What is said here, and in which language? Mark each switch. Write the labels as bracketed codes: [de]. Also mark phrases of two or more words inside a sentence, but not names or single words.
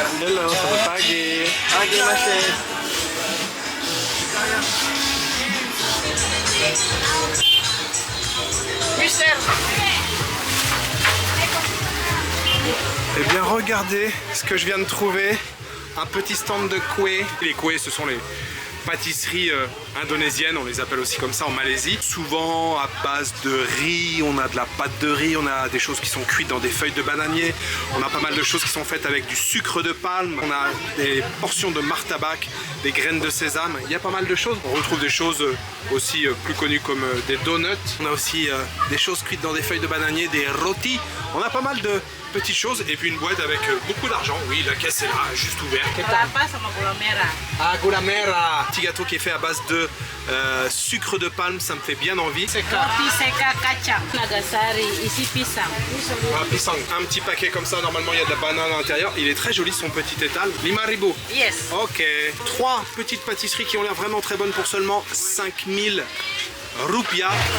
[id] Hello, selamat pagi. Pagi, Mister. Mister. [fr] Eh bien, regardez ce que je viens de trouver. Un petit stand de kue. Les kue, ce sont les pâtisseries indonésiennes, on les appelle aussi comme ça en Malaisie. Souvent à base de riz, on a de la pâte de riz, on a des choses qui sont cuites dans des feuilles de bananier, on a pas mal de choses qui sont faites avec du sucre de palme, on a des portions de martabak, des graines de sésame, il y a pas mal de choses. On retrouve des choses aussi plus connues comme des donuts, on a aussi des choses cuites dans des feuilles de bananier, des rôtis, on a pas mal de petites choses et puis une boîte avec beaucoup d'argent. Oui, la caisse est là, juste ouverte. [id] Ah, gula merah. [fr] Petit gâteau qui est fait à base de sucre de palme, ça me fait bien envie. [id] Roti seka kacang, Nagasari, ici pisang. Ah, pisang. [fr] Un petit paquet comme ça, normalement il y a de la banane à l'intérieur. Il est très joli son petit étal. [id] 5 ribu. Yes. Ok. [fr] 3 petites pâtisseries qui ont l'air vraiment très bonnes pour seulement 5 000 rupiah.